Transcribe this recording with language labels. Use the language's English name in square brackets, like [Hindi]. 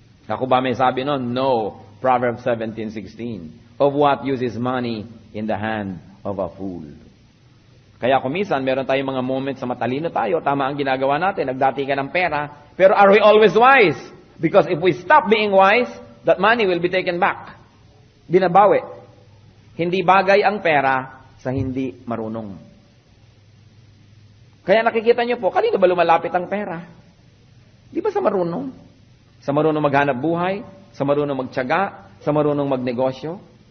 [Filipino] Ako ba may sabi nun? No. Proverbs 17:16. [English] Of what use is money in the hand of a fool? [Filipino] Kaya kumisan, meron tayong mga moments sa matalino tayo, tama ang ginagawa natin, nagdati ka ng pera, pero [English] are we always wise? Because if we stop being wise, that money will be taken back. [Filipino] Binabawi. Hindi bagay ang pera sa hindi marunong. Kaya nakikita niyo po, kanino ba lumalapit ang pera? Di ba sa marunong? Sa marunong maghanap buhay, sa marunong magtiyaga, sa marunong magnegosyo.